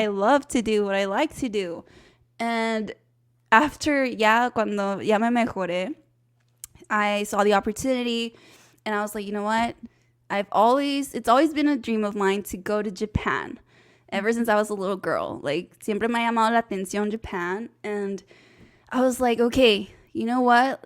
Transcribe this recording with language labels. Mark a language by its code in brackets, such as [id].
[en] I love to do, what I like to do. And after, [es] ya, cuando ya me mejoré, [en] I saw the opportunity and I was like, you know what? It's always been a dream of mine to go to Japan ever since I was a little girl. [es] Like, siempre me ha llamado la atención Japan. [en] And I was like, okay, you know what?